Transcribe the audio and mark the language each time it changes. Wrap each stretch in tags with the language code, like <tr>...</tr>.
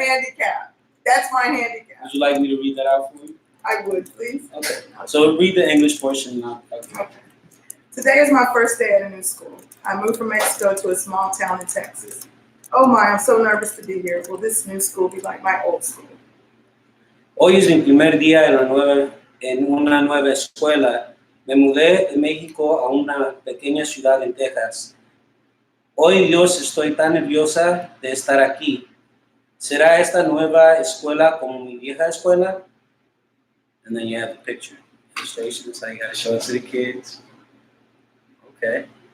<en>a handicap. That's my handicap. Would you like me to read that out for you? I would, please. Okay. So read the English portion now. Okay. Today is my first day at a new school. I moved from Mexico to a small town in Texas. Oh my, I'm so nervous to be here. Will this new school be like my old school?</en> <es>Hoy es mi primer día en una nueva escuela. Me mudé de México a una pequeña ciudad en Texas. Hoy Dios estoy tan nerviosa de estar aquí. ¿Será esta nueva escuela como mi vieja escuela?</es> <en>And then you have the picture. Illustration, so you gotta show it to the kids. Okay.</en>